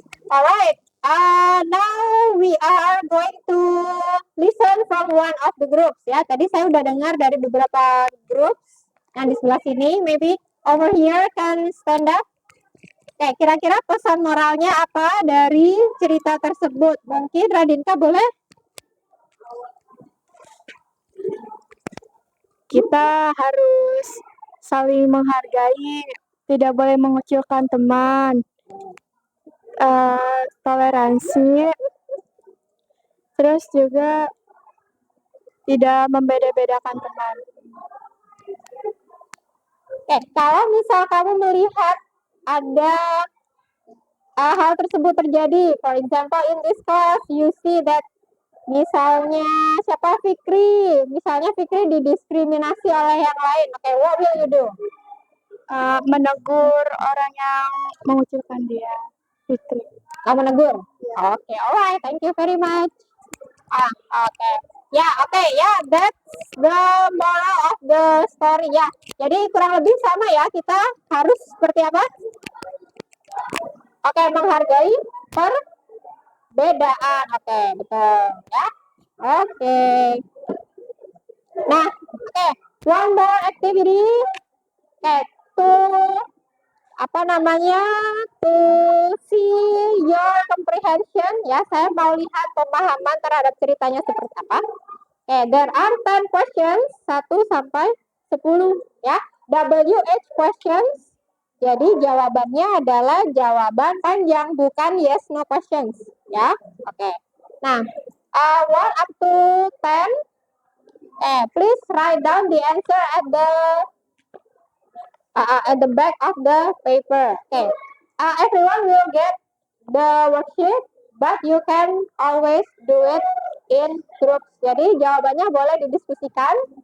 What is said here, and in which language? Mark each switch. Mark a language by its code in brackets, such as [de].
[en] Alright, now we are going to listen from one of the groups ya. [id] Tadi saya udah dengar dari beberapa groups yang di sebelah sini. [en] Maybe over here can stand up. [id] Oke, kira-kira pesan moralnya apa dari cerita tersebut? Mungkin Radinka boleh? Kita harus saling menghargai, tidak boleh mengucilkan teman, toleransi, terus juga tidak membeda-bedakan teman. Oke, kalau misal kamu melihat ada hal tersebut terjadi, [en] for example in this class you see that [id] misalnya siapa misalnya Fikri didiskriminasi oleh yang lain. [en] Oke, what will you do? [id] Menegur orang yang mengucilkan dia, Fitri. Kamu menegur? [en] Oke, alright, thank you very much. Oke. Ya, oke, ya, that's the moral of the story ya. [id] Jadi kurang lebih sama ya, kita harus seperti apa? Oke, menghargai perbedaan. Oke, betul ya. Oke. [en] Nah, oke, one more activity. Oke, to see your comprehension ya. [id] Saya mau lihat pemahaman terhadap ceritanya seperti apa. Oke, [en] there are 10 questions, [id] 1 sampai 10 ya. WH questions. Jadi jawabannya adalah jawaban panjang, bukan [en] yes no questions [id] ya. [en] Oke. Nah, 1 up to 10. Please write down the answer at the back of the paper. Okay. Everyone will get the worksheet, but you can always do it in groups. [id] Jadi jawabannya boleh didiskusikan.